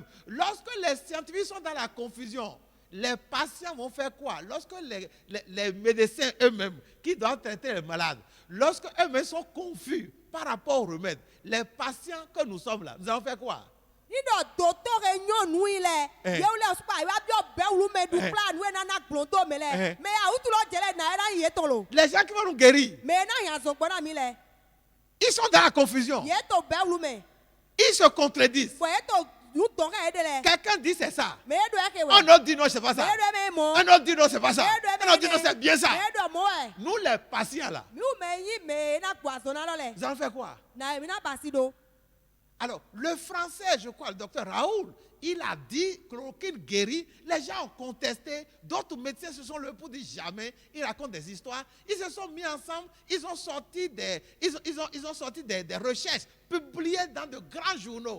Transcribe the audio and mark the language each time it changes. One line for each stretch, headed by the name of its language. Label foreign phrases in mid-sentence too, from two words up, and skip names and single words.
French: Lorsque les scientifiques sont dans la confusion, les patients vont faire quoi? Lorsque les médecins eux-mêmes, qui doivent traiter les malades, lorsque eux-mêmes sont confus par rapport aux remèdes, les patients que nous sommes là, nous allons faire quoi?
Fon: Nido docteur nyɔnu yi lɛ yewu lɛ spa wa bi ɔbɛ wulu mɛ du kpla nu enana gblɔdo mɛ lɛ mɛ awutu lɔ dze lɛ na yɛ na yɛ tɔn lo.
French: Les gens qui vont nous guérir,
Fon: mɛ na yan zɔn gbɔna mi lɛ.
French: ils sont dans la confusion.
Fon: yɛ to bɛ wulu mɛ.
French: Ils se contredisent.
Fon: bɔn yɛ to nu tɔn ka yɛ de lɛ.
French: Quelqu'un dit c'est ça.
Fon: mɛ yɛ do yɛ ke wɛ.
French: Un autre dit non, c'est pas ça.
Fon: mɛ yɛ do yɛ mɛ mɔ.
French: Un autre dit non, c'est pas ça.
Fon: mɛ yɛ do yɛ
French: Un autre dit non, c'est bien ça.
Fon: mɛ yɛ do mɔ wɛ.
French: Nous, les patients là,
Fon: mi wu mɛ yi mɛ na gbɔ azɔn na lɔ lɛ.
French: nous allons faire quoi?
Fon: na mi na basi do.
French: Alors, le français, je crois, le docteur Raoul, il a dit chloroquine guérit. Les gens ont contesté. D'autres médecins se sont levés pour dire jamais. Ils racontent des histoires. Ils se sont mis ensemble. Ils ont sorti des recherches publiées dans de grands journaux.